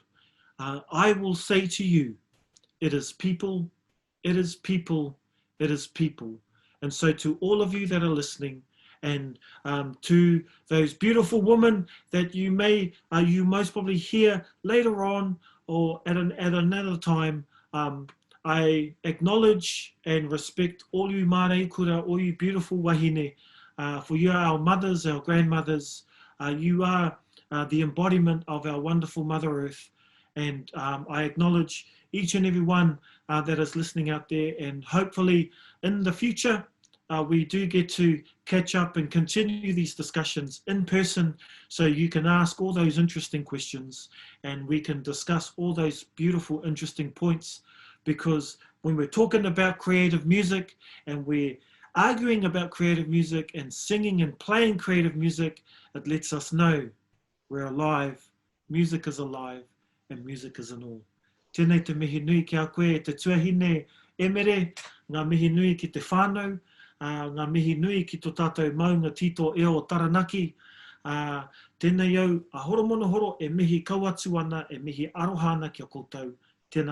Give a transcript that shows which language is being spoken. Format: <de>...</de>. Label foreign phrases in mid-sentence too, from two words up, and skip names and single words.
<en>I will say to you, it is people, it is people, it is people." And so to all of you that are listening, and to those beautiful women that you most probably hear later on or at another time, I acknowledge and respect all you</en> <mi>mārei kura,</mi> <en>all you beautiful wahine, for you are our mothers, our grandmothers. You are the embodiment of our wonderful Mother Earth. And I acknowledge each and every one that is listening out there. And hopefully in the future, we do get to catch up and continue these discussions in person, so you can ask all those interesting questions and we can discuss all those beautiful, interesting points. Because when we're talking about creative music and we're arguing about creative music and singing and playing creative music, it lets us know we're alive, music is alive, and music is in all.</en> <mi>Tēnei te mihi nui ki a koe, te tuahine Emere, ngā mihi nui ki te whānau, ngā mihi nui ki tō tātou maunga tito e o Taranaki. Tēnei au, a Horomona horo e mihi kauatu ana, e mihi aroha ana ki a koutou.</mi>